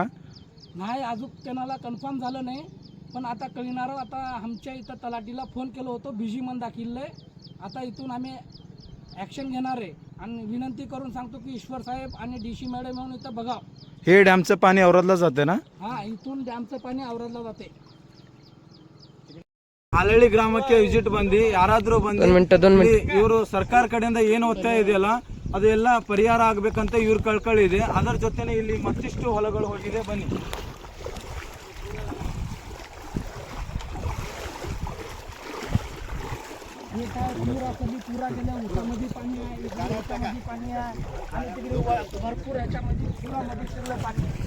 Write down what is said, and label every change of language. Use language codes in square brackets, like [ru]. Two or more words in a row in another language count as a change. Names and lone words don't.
[mr] नाही, अजून त्यांना कन्फर्म झालं नाही, पण आता कळणार. आता आमच्या इथं तलाठीला फोन केलं होतं, बिजी मन दाखिललंय. आता इथून आम्ही ॲक्शन घेणार आहे आणि विनंती करून सांगतो की ईश्वर साहेब आणि डीसी मॅडम येऊन इथं बघा. हे डॅमचं पाणी औरादला जाते ना? हां, इथून डॅमचं पाणी औरादला जाते. [kn] ಹಾಲಹಳ್ಳಿ ಗ್ರಾಮಕ್ಕೆ ವಿಸಿಟ್ ಬಂದು ಯಾರಾದರೂ ಬಂದು ಇವರು ಸರ್ಕಾರ ಕಡೆಯಿಂದ ಏನು ಒತ್ತಾಯ ಇದೆಯಲ್ಲ ಅದೆಲ್ಲ ಪರಿಹಾರ ಆಗಬೇಕಂತ ಇವ್ರ ಕಳ್ಕಳಿ ಇದೆ. ಅದರ ಜೊತೆನೆ ಇಲ್ಲಿ ಮತ್ತಿಷ್ಟು ಹೊಲಗಳು ಹೋಗಿದೆ. ಬನ್ನಿ. [mr] पुरा गेल्या उसामध्ये पाणी आहे, गावामध्ये पाणी आहे आणि तिकडे भरपूर याच्यामध्ये पुरामध्ये सगळं पाणी.